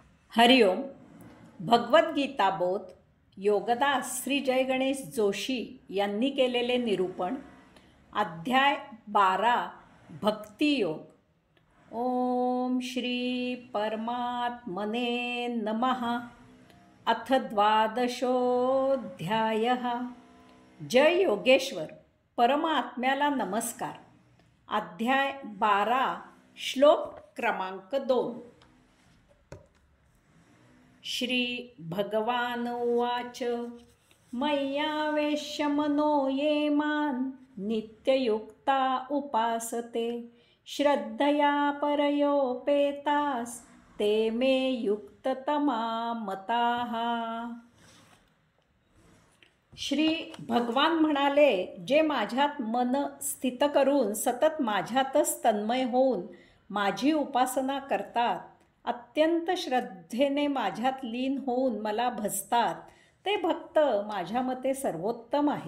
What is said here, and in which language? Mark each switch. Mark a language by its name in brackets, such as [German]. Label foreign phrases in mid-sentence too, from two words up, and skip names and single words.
[Marathi] हरिओम. भगवद्गीता बोध योगदास श्री जय गणेश जोशी यांनी केलेले निरूपण. अध्याय 12 भक्तियोग. [Sanskrit] ओम श्री परमात्मने नमः. अथ 12ोऽध्यायः. [Marathi] जय योगेश्वर. परमात्म्याला नमस्कार. अध्याय 12 श्लोक क्रमांक 2. [Sanskrit] श्री भगवान उवाच. मय्यावेश्य मनो ये मां नित्ययुक्ता उपासते श्रद्धया परयोपेतास ते मे युक्ततमा मताः. [Marathi] श्री भगवान म्हणाले, जे माझ्यात मन स्थित करून सतत माझ्यातच तन्मय होऊन माझी उपासना करतात, अत्यंत श्रद्धेने माझ्यात लीन होऊन मला भजतात, ते भक्त माझ्या मते सर्वोत्तम आहेत.